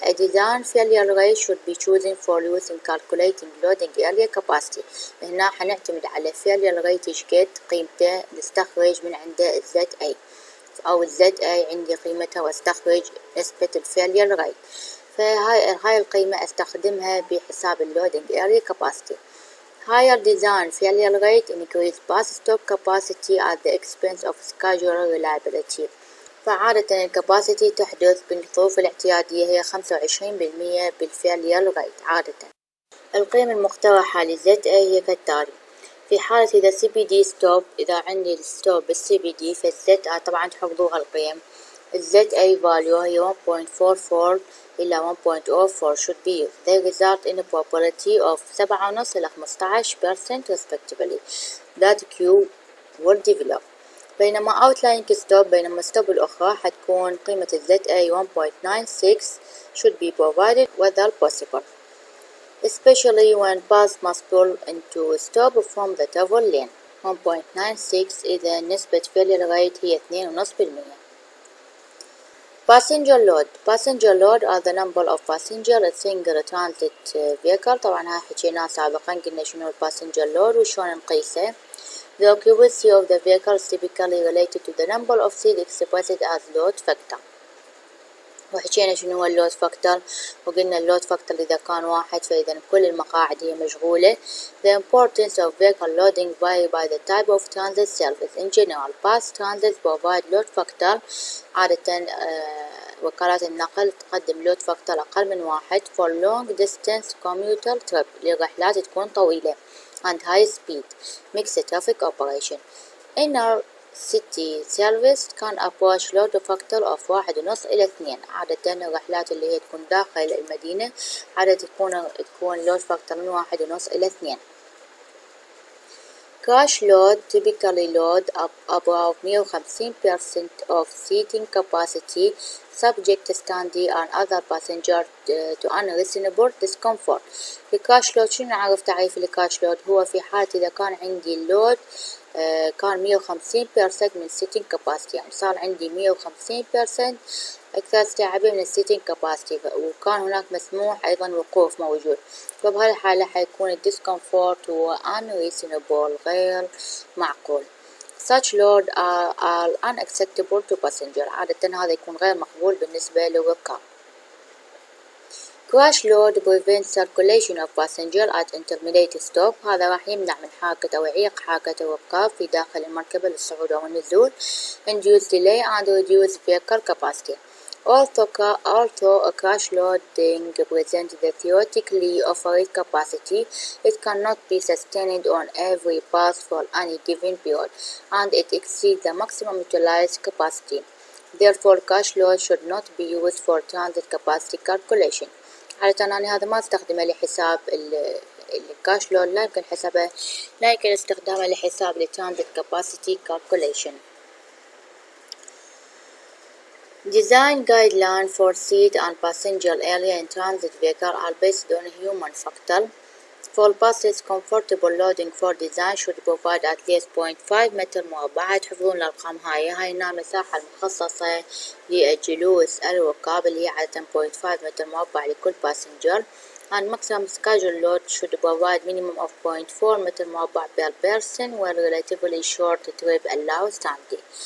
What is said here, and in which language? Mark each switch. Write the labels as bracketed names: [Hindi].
[English] A design failure rate should be chosen for use in calculating loading area capacity. [Arabic] هنا حنعتمد على failure rate ايش قد قيمته نستخرج من عنده ZA، أو ZA عندي قيمتها واستخرج نسبة failure rate، فهاي القيمة استخدمها بحساب [English] loading area capacity. Higher design failure rate increase bus stop capacity at the expense of schedule reliability. [Arabic] فعادة الكباسيتي تحدث بالظروف الاعتيادية هي 25% بالفيلير ريت عادة. القيم المقترحة للZA هي كالتالي. في حالة إذا CBD stop، إذا عندي الستوب بالCBD فالZA طبعا تحفظوها القيم. [English] الZA value هي 1.44 إلى 1.04 should be used. They result in a probability of 7.5 إلى 15% respectively that Q will develop. [Arabic] بينما outlying stop، بينما stop الأخرى حتكون قيمة ZA [English] 1.96 should be provided whether possible, especially when bus must pull into stop from the travel lane. [Arabic] 1.96 إذا نسبة failure rate هي 2.5%. [English] Passenger load are the number of passenger a single transit vehicle. [Arabic] طبعا هاي حكيناه سابقا، قلنا شنو passenger load وشون نقيسه. [English] The occupancy of the vehicle is typically related to the number of seats expressed as load factor. [Arabic] وحكينا شنو هو اللود فاكتور، وقلنا اللود فاكتور إذا كان 1 فإذا كل المقاعد هي مشغولة. [English] The importance of vehicle loading vary by the type of transit service. In general, bus transit provide load factor. [Arabic] عادة وكالات النقل تقدم لود فاكتور أقل من 1 [English] for long distance commuter trip [Arabic] للرحلات تكون طويلة [English] and high speed mixed traffic operation. Inner city service can approach load factor of 1.5 إلى 2. [Arabic] عادة الرحلات اللي هي تكون داخل المدينة عادة تكون load factor من 1.5 إلى 2. [English] cash load typically load up above 150% of seating capacity, subject standee and other passengers to unreasonable discomfort. [Arabic] الكاش لود شنو نعرف تعريف الكاش لود؟ هو في حالة إذا كان عندي اللود كان 150% من السيتنج كاباسيتي، يعني صار عندي 150% أكثر استيعابية من السيتنج كاباسيتي، وكان هناك مسموح أيضا وقوف موجود، فبهذه الحالة حيكون الديسكمفورت هو unreasonable غير معقول. [English] Such load are unacceptable to passenger. [Arabic] عادة هذا يكون غير مقبول بالنسبة للركاب. [English] Crash load prevents circulation of passenger at intermediate stop. [Arabic] هذا راح يمنع من حركة أو يعيق حركة الركاب في داخل المركبة للصعود أو النزول. [English] Induce delay and reduce vehicle capacity. Although a crash loading presents the theoretically offered capacity, it cannot be sustained on every path for any given period, and it exceeds the maximum utilized capacity. Therefore, crash load should not be used for transit capacity calculation. [Arabic] عادة أنا هذا ما استخدمه لحساب الكاش لود، لا يمكن استخدامه لحساب [English] transit capacity calculation. Design guidelines for seat and passenger area in transit vehicle are based on human factor. For buses, comfortable loading for design should provide at least 0.5 [Arabic] متر مربع. تحفظون الأرقام هاي المساحة المخصصة للجلوس الركاب اللي هي عادة 0.5 متر مربع لكل passenger. [English] And maximum scheduled load should provide minimum of 0.4 [Arabic] متر مربع [English] per person when relatively short trip allows standing.